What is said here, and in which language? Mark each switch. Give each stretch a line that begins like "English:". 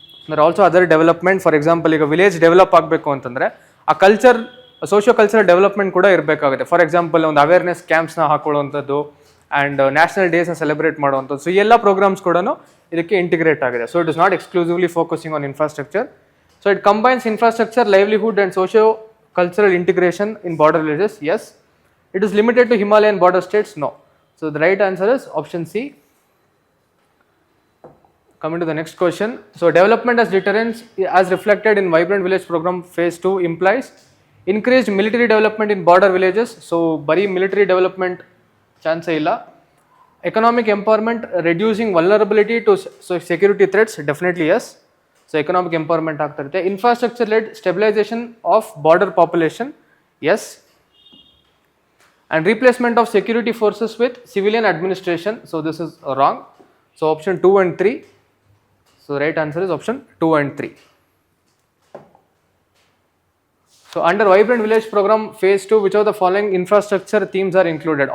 English: There also other development. For example,
Kannada: ಈಗ village develop ಆಗಬೇಕು ಅಂತಂದರೆ ಆ ಕಲ್ಚರ್, ಸೋಷಿಯೋ ಕಲ್ಚರಲ್ ಡೆವಲಪ್ಮೆಂಟ್ ಕೂಡ ಇರಬೇಕಾಗುತ್ತೆ.
English: for example,
Kannada: ಒಂದು ಅವೇರ್ನೆಸ್ ಕ್ಯಾಂಪ್ಸ್ನ ಹಾಕೊಳ್ಳುವಂಥದ್ದು ಆ್ಯಂಡ್ ನ್ಯಾಷನಲ್ ಡೇಸ್ನ ಸೆಲೆಬ್ರೇಟ್ ಮಾಡುವಂಥದ್ದು. ಸೊ ಈ ಎಲ್ಲ ಪ್ರೋಗ್ರಾಮ್ಸ್ ಕೂಡ ಇದಕ್ಕೆ ಇಂಟಿಗ್ರೇಟ್ ಆಗಿದೆ.
English: So it is not exclusively focusing on infrastructure. So it combines infrastructure, livelihood and socio cultural integration in border villages. Yes. It is limited to Himalayan border states? No. So the right answer is option C. Coming to the next question. So development as deterrence as reflected in Vibrant Village Program Phase 2 implies increased military development in border villages.
Kannada: So bari military development chance illa.
English: Economic empowerment, reducing vulnerability to security threats? Definitely yes.
Kannada: So economic empowerment ಆಗ್ತಾ ಇರುತ್ತೆ.
English: Infrastructure led stabilisation of border population, yes. And replacement of security forces with civilian administration, so this is wrong. So option 2 and 3. So right answer is option 2 and 3. So under Vibrant Village Program phase 2, which of the following infrastructure themes are included?